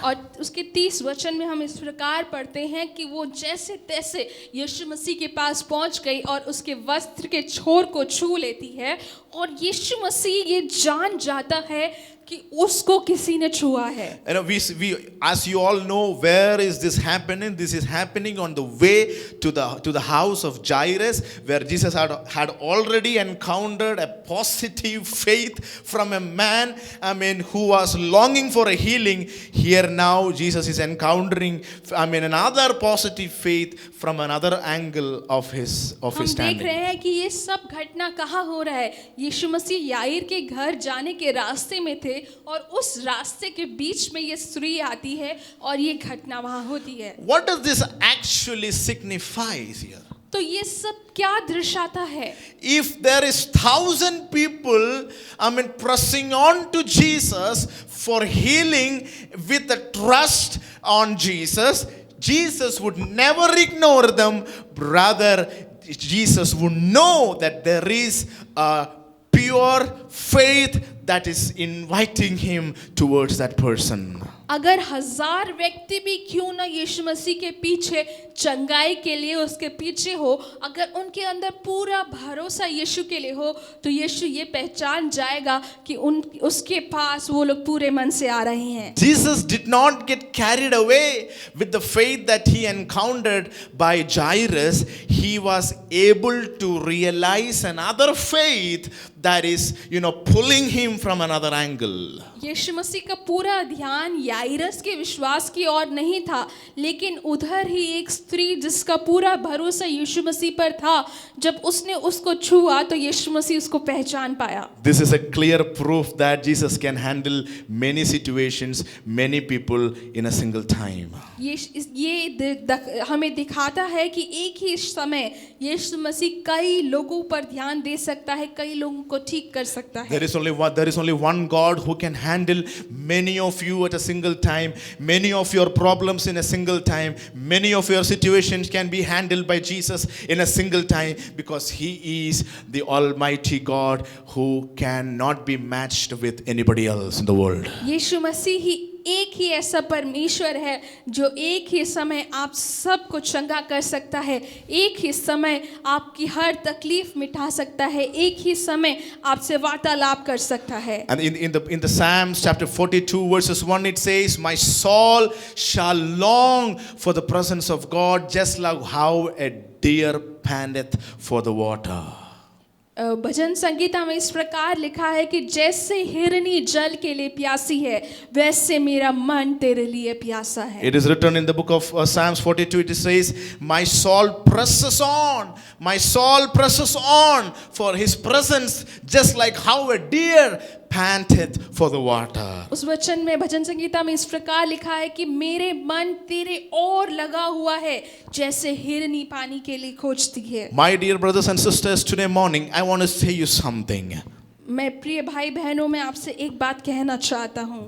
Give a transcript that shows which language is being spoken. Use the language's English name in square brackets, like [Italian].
[Hindi] और उसके 30 वचन में हम इस प्रकार पढ़ते हैं कि वो जैसे तैसे यीशु मसीह के पास पहुंच गई और उसके वस्त्र के छोर को छू लेती है, और यीशु मसीह ये जान जाता है कि उसको किसी ने छुआ है। [English] We as you all know, where is this happening? This is happening on the way to the house of Jairus, where Jesus had already encountered a positive faith from a man, who was longing for a healing. Here now Jesus is encountering, another positive faith from another angle of his [Hindi] हम [English] standing. [Hindi] देख रहे हैं कि ये सब घटना कहाँ हो रहा है। यीशु मसीह याईर के घर जाने के रास्ते में थे और उस रास्ते के बीच में ये स्त्री आती है और ये घटना वहाँ होती है। [English] What does this actually signify here? [Hindi] तो ये सब क्या दर्शाता है? [English] If there is 1,000 people, pressing on to Jesus for healing with a trust on Jesus, Jesus would never ignore them. Rather, Jesus would know that there is a pure faith that is inviting him towards that person. [Hindi] अगर 1000 व्यक्ति भी क्यों ना यीशु मसीह के पीछे चंगाई के लिए उसके पीछे हो, अगर उनके अंदर पूरा भरोसा यीशु के लिए हो, तो यीशु ये पहचान जाएगा कि उसके पास वो लोग पूरे मन से आ रहे हैं। [English] Jesus did not get carried away with the faith that he encountered by Jairus. He was able to realize another faith that is, pulling him from another angle. [Hindi] यीशु मसीह का पूरा ध्यान याइरस के विश्वास की ओर नहीं था, लेकिन उधर ही एक स्त्री जिसका पूरा भरोसा यीशु मसीह पर था, जब उसने उसको छुआ तो यीशु मसीह उसको पहचान पाया। [English] This is a clear proof that Jesus can handle many situations, many people in a single time. [Hindi] ये हमें दिखाता है कि एक ही समय यीशु मसीह कई लोगों पर ध्यान दे सकता है, कई लोगों को ठीक कर सकता है। [English] There is only one God who can handle many of you at a single time, many of your problems in a single time, many of your situations can be handled by Jesus in a single time, because he is the Almighty God who cannot be matched with anybody else in the world. [Hindi] यीशु मसीह ही एक ही ऐसा परमेश्वर है जो एक ही समय आप सबको चंगा कर सकता है, एक ही समय आपकी हर तकलीफ मिटा सकता है, एक ही समय आपसे वार्तालाप कर सकता है। [English] And in the Psalms chapter 42 verses 1 it says, "My soul shall long for the presence of God, just like how a deer panteth for the water." [Hindi] भजन संगीता में इस प्रकार लिखा है कि जैसे हिरनी जल के लिए प्यासी है, वैसे मेरा मन तेरे लिए प्यासा है। [English] It is written in the book of Psalms 42, it says, "My soul presses on, my soul presses on for his presence, just like how a deer panteth for the water." [Hindi] उस वचन में भजन संगीता में इस प्रकार लिखा है कि मेरे मन तेरे ओर लगा हुआ है, जैसे हिरनी पानी के लिए खोजती है। [English] My dear brothers and sisters, today morning I want to say you something. [Hindi] मैं प्रिय भाई बहनों में आपसे एक बात कहना चाहता हूँ।